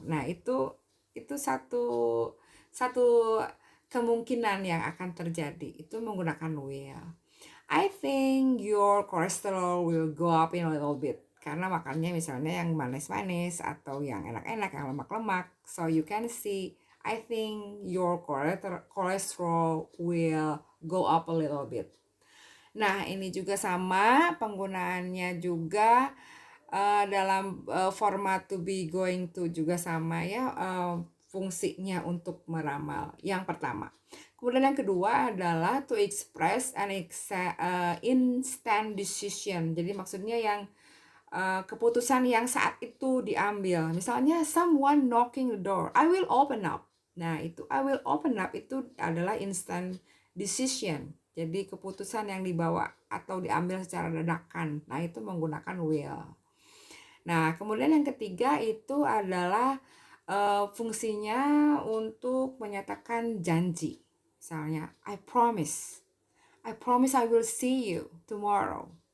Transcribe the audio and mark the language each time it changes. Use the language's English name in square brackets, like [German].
[Indonesian] Nah, itu satu kemungkinan yang akan terjadi. Itu menggunakan will. [English] I think your cholesterol will go up in a little bit. [Indonesian] Karena makannya misalnya yang manis-manis atau yang enak-enak, yang lemak-lemak. [English] So you can see, I think your cholesterol will go up a little bit. [Indonesian] Nah, ini juga sama, penggunaannya juga dalam format to be going to juga sama ya, fungsinya untuk meramal. Yang pertama. Kemudian yang kedua adalah [English] to express an instant decision. [Indonesian] Jadi maksudnya yang keputusan yang saat itu diambil. Misalnya [English] someone knocking the door, I will open up. [Indonesian] Nah, itu [English] I will open up [Indonesian] itu adalah [English] instant decision. [Indonesian] Jadi keputusan yang dibawa atau diambil secara dadakan. Nah, itu menggunakan will. Nah, kemudian yang ketiga itu adalah fungsinya untuk menyatakan janji. Misalnya, [English] I promise I will see you tomorrow.